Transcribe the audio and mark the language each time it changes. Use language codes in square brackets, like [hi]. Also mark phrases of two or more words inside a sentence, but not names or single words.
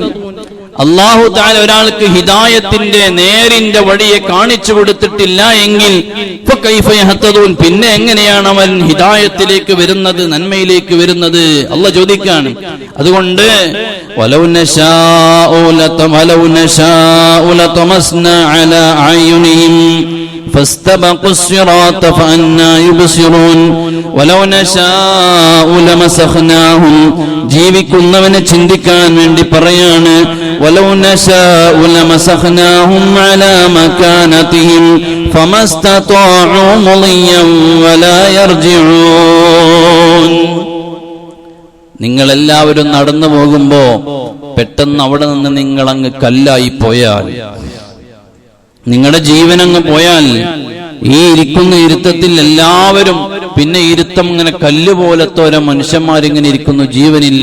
[ar] الله تعالى [ml] ഒരാൾക്ക് ഹിദായത്തിന്റെ നേരിന്റെ വഴിയെ കാണിച്ചു കൊടുത്തിട്ടില്ല എങ്കിൽ [ar] فكيف يهتدون, [ml] പിന്നെ എങ്ങനെയാണ് അവൻ ഹിദായത്തിലേക്ക് വരുന്നത്, നന്മയിലേക്ക് വരുന്നത്? അല്ലാഹു ചോദിക്കാണ്. അതുകൊണ്ട് [ar] ولو نشاء لطمسنا على أعينهم فاستبقوا الصراط فأنى يبصرون ولو نشاء لمسخناهم. [ml] ജീവിക്കുന്നവനെ ചിന്തിക്കാൻ വേണ്ടി പറയാണ്, [ar] ولو نشاء لمسخناهم على مكانتهم فما استطاعوا مضيا ولا يرجعون. [ml] നിങ്ങളെല്ലാവരും നടന്നു പോകുമ്പോ പെട്ടെന്ന് അവിടെ നിന്ന് നിങ്ങളങ്ങ് കല്ലായി പോയാൽ, നിങ്ങളുടെ ജീവനങ്ങ് പോയാൽ, ഈ ഇരിക്കുന്ന ഇരുത്തത്തിൽ എല്ലാവരും പിന്നെ ഇരുത്തം ഇങ്ങനെ കല്ലുപോലത്തെ ഓരോ മനുഷ്യന്മാരിങ്ങനെ ഇരിക്കുന്നു, ജീവനില്ല.